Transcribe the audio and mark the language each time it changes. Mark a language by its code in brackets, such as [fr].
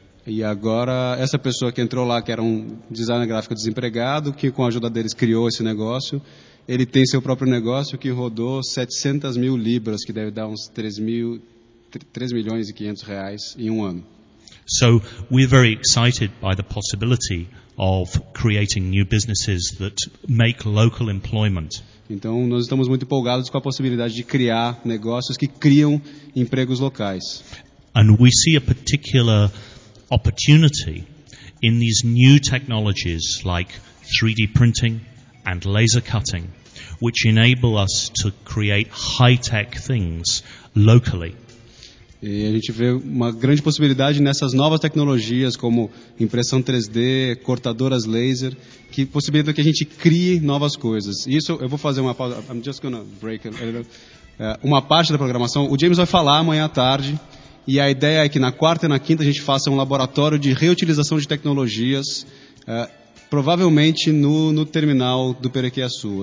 [pt] E agora essa pessoa que entrou lá, que era um designer gráfico desempregado, que com a ajuda deles criou esse negócio, ele tem seu próprio negócio que rodou 700 mil libras, que deve dar uns 3.500.000 reais em um ano. [en] So we're very excited by the possibility of creating new businesses that make local employment. [pt] Então nós estamos muito empolgados com a possibilidade de criar negócios que criam empregos locais. [en] And we see a particular opportunity in these new technologies like 3D printing and laser cutting, which enable us to create high-tech things locally. [pt] E a gente vê uma grande possibilidade nessas novas tecnologias, como impressão 3D, cortadoras laser, que possibilita que a gente crie novas coisas. Isso, eu vou fazer uma pausa, [en] I'm just gonna break a little. [pt] Uma parte da programação, o James vai falar amanhã à tarde, e a ideia é que na quarta e na quinta a gente faça um laboratório de reutilização de tecnologias, provavelmente no terminal do Perequiaçu.